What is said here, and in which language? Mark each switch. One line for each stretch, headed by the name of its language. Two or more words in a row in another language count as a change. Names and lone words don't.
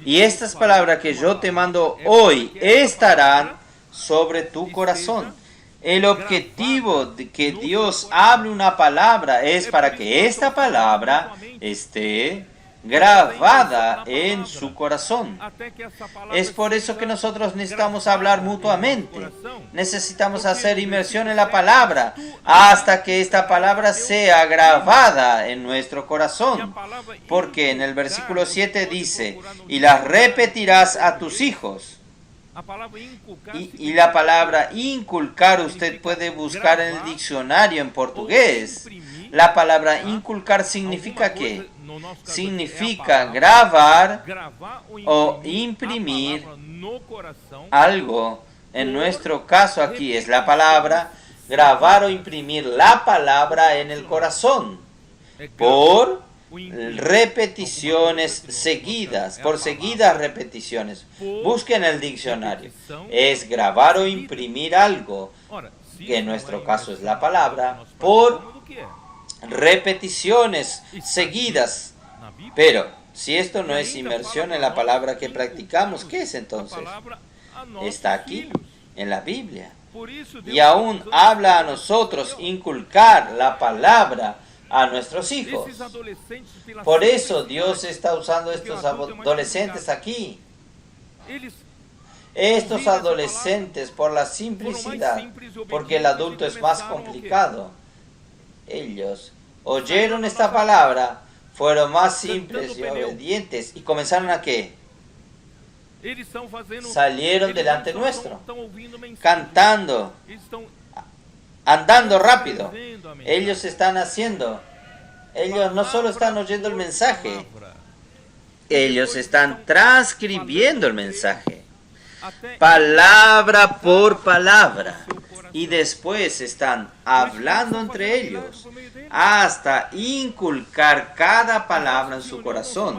Spanish: Y estas palabras que yo te mando hoy estarán sobre tu corazón. El objetivo de que Dios hable una palabra es para que esta palabra esté grabada en su corazón.
Portuguese: até que essa palavra
Spanish: Es por eso que nosotros necesitamos hablar mutuamente. Necesitamos hacer inmersión en la palabra hasta que esta palabra sea grabada en nuestro corazón. Porque en el versículo 7 dice, y las repetirás a tus hijos.
Portuguese: a palavra inculcar
Spanish: Y la palabra inculcar usted puede buscar en el diccionario en portugués. La palabra inculcar significa ¿qué? Significa grabar
Portuguese: gravar o
Spanish: imprimir
Portuguese: imprimir a palavra no coração
Spanish: algo. En nuestro caso aquí es la palabra grabar o imprimir la palabra en el corazón por repeticiones seguidas, por seguidas repeticiones. Busquen el diccionario. Es grabar o imprimir algo,
Portuguese: Ora, se
Spanish: que en
Portuguese: isso
Spanish: nuestro
Portuguese: não é
Spanish: caso es la
Portuguese: inversão,
Spanish: palabra,
Portuguese: nós
Spanish: por
Portuguese: partimos do que é.
Spanish: repeticiones seguidas.
Portuguese: Na Bíblia,
Spanish: Pero si esto no es inmersión en la palabra que practicamos, ¿qué es
Portuguese: a
Spanish: entonces?
Portuguese: palavra a nossos
Spanish: Está aquí,
Portuguese: filhos.
Spanish: en la Biblia.
Portuguese: Por isso,
Spanish: Y
Portuguese: Deus
Spanish: aún
Portuguese: está usando
Spanish: habla a nosotros inculcar la palabra a nuestros hijos.
Portuguese: esses adolescentes pela
Spanish: Por eso
Portuguese: simplicidade,
Spanish: Dios está usando estos adolescentes aquí.
Portuguese: eles
Spanish: Estos adolescentes por la simplicidad, porque el adulto es más complicado. Ellos oyeron esta palabra, fueron más simples y obedientes y comenzaron a ¿qué?
Portuguese: eles estão fazendo,
Spanish: Salieron
Portuguese: eles
Spanish: delante
Portuguese: não
Spanish: nuestro,
Portuguese: estão ouvindo mensagem.
Spanish: cantando,
Portuguese: Eles estão
Spanish: andando rápido.
Portuguese: vendo a mensagem.
Spanish: Ellos están haciendo. Ellos no solo están oyendo el mensaje,
Portuguese: Palavra.
Spanish: ellos están transcribiendo el mensaje,
Portuguese: Até
Spanish: palabra por palabra, y después están hablando entre ellos hasta inculcar cada palabra en su corazón.